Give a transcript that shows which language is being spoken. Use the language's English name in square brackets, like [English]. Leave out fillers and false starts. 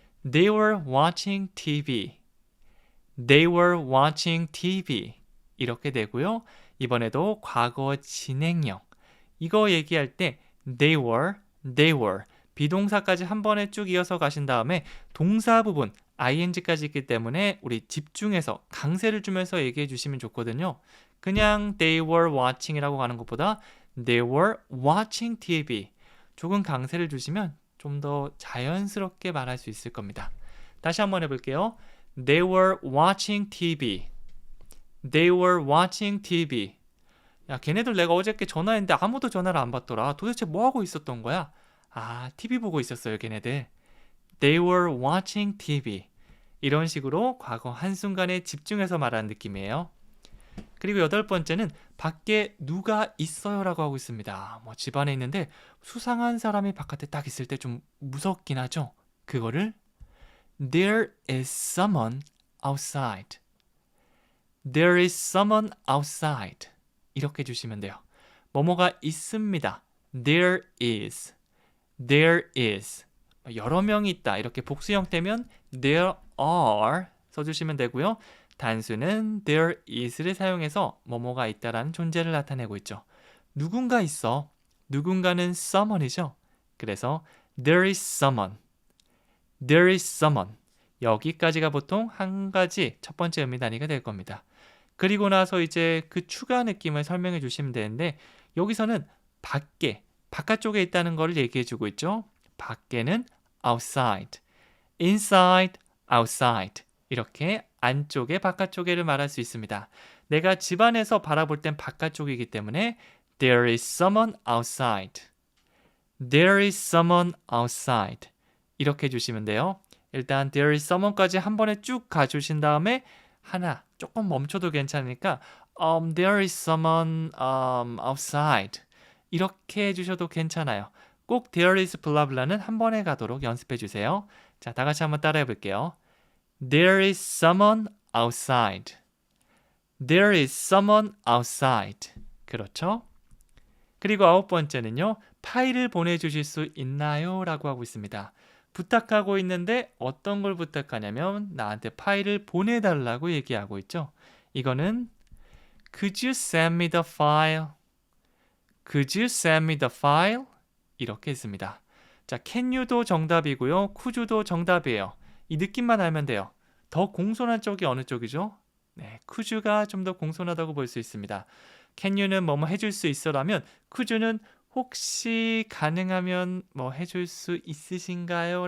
[English] They were watching TV. They were watching TV. [Korean] 이렇게 되고요. 이번에도 과거 진행형. 이거 얘기할 때 they were 비동사까지 한 번에 쭉 이어서 가신 다음에 동사 부분 ing까지 있기 때문에 우리 집중해서 강세를 주면서 얘기해 주시면 좋거든요. [English] 그냥 they were watching이라고 [Korean] 가는 것보다 [English] they were watching TV. [Korean] 조금 강세를 주시면 좀 더 자연스럽게 말할 수 있을 겁니다. 다시 한번 해볼게요. [English] They were watching TV. They were watching TV. [Korean] 야, 걔네들 내가 어저께 전화했는데 아무도 전화를 안 받더라. 도대체 뭐 하고 있었던 거야? 아, TV 보고 있었어요, 걔네들. [English] They were watching TV. [Korean] 이런 식으로 과거 한순간에 집중해서 말하는 느낌이에요. 그리고 8번째는 밖에 누가 있어요 라고 하고 있습니다. 뭐 집안에 있는데 수상한 사람이 바깥에 딱 있을 때 좀 무섭긴 하죠. 그거를 [English] There is someone outside. There is someone outside. [Korean] 이렇게 주시면 돼요. 뭐뭐가 있습니다. [English] There is. There is. [Korean] 여러 명이 있다. 이렇게 복수 형태면 there are 써주시면 되고요. 단수는 there is를 사용해서 뭐뭐가 있다라는 존재를 나타내고 있죠. 누군가 있어. 누군가는 someone이죠. 그래서 [English] there is someone. There is someone. [Korean] 여기까지가 보통 한 가지 첫 번째 의미 단위가 될 겁니다. 그리고 나서 이제 그 추가 느낌을 설명해 주시면 되는데 여기서는 밖에, 바깥쪽에 있다는 걸 얘기해 주고 있죠. 밖에는 outside, inside, outside 이렇게 안쪽에 바깥쪽에를 말할 수 있습니다. 내가 집안에서 바라볼 땐 바깥쪽이기 때문에 [English] there is someone outside. There is someone outside. [Korean] 이렇게 해주시면 돼요. 일단 [English] there is someone [Korean] 까지 한 번에 쭉 가주신 다음에 하나 조금 멈춰도 괜찮으니까 [English] there is someone outside [Korean] 이렇게 해주셔도 괜찮아요. 꼭 there is blah blah는 한 번에 가도록 연습해 주세요. 자, 다 같이 한번 따라해 볼게요. [English] There is someone outside. There is someone outside. [Korean] 그렇죠? 그리고 9번째는요. 파일을 보내주실 수 있나요? 라고 하고 있습니다. 부탁하고 있는데 어떤 걸 부탁하냐면 나한테 파일을 보내달라고 얘기하고 있죠. 이거는 [English] Could you send me the file? Could you send me the file? [Korean] 이렇게 했습니다. 자, can you도 정답이고요. could you도 정답이에요. 이 느낌만 알면 돼요. 더 공손한 쪽이 어느 쪽이죠? 네, could you가 좀 더 공손하다고 볼 수 있습니다. can you는 뭐뭐 해줄 수 있어라면 could you는 혹시 가능하면 뭐 해줄 수 있으신가요?